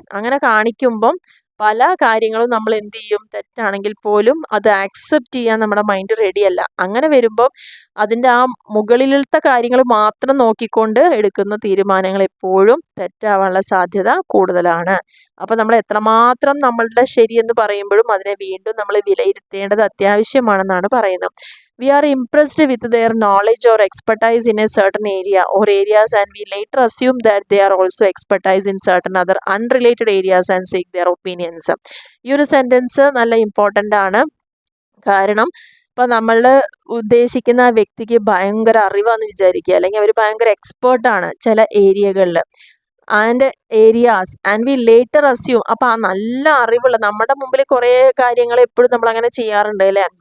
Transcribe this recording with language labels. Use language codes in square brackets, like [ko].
[ml] അങ്ങനെ കാണിക്കുമ്പം പല കാര്യങ്ങളും നമ്മൾ എന്ത് ചെയ്യും, തെറ്റാണെങ്കിൽ പോലും അത് ആക്സെപ്റ്റ് ചെയ്യാൻ നമ്മുടെ മൈൻഡ് റെഡിയല്ല. അങ്ങനെ വരുമ്പോൾ അതിൻ്റെ ആ മുകളിലത്തെ കാര്യങ്ങൾ മാത്രം നോക്കിക്കൊണ്ട് എടുക്കുന്ന തീരുമാനങ്ങൾ എപ്പോഴും തെറ്റാവാനുള്ള സാധ്യത കൂടുതലാണ്. അപ്പോൾ നമ്മൾ എത്രമാത്രം നമ്മളുടെ ശരിയെന്ന് പറയുമ്പോഴും അതിനെ വീണ്ടും നമ്മൾ വിലയിരുത്തേണ്ടത് അത്യാവശ്യമാണെന്നാണ് പറയുന്നത്. [en] We are impressed with their knowledge or expertise in a certain area or areas, and we later assume that they are also expertise in certain other unrelated areas and seek their opinions. [ml] ഈ ഒരു sentence നല്ല important ആണ്. കാരണം ഇപ്പോൾ നമ്മൾ ഉദ്ദേശിക്കുന്ന വ്യക്തിക്ക് ഭയങ്കര അറിവാന്ന് വിചാരിക്കുക, അല്ലെങ്കിൽ അവർ ഭയങ്കര എക്സ്പേർട്ടാണ് ചില ഏരിയകളിൽ [en] And areas and we later assume. [ml] അപ്പോൾ ആ നല്ല അറിവുള്ള നമ്മുടെ മുമ്പിൽ കുറേ കാര്യങ്ങൾ എപ്പോഴും നമ്മൾ അങ്ങനെ ചെയ്യാറുണ്ട് അല്ലേ?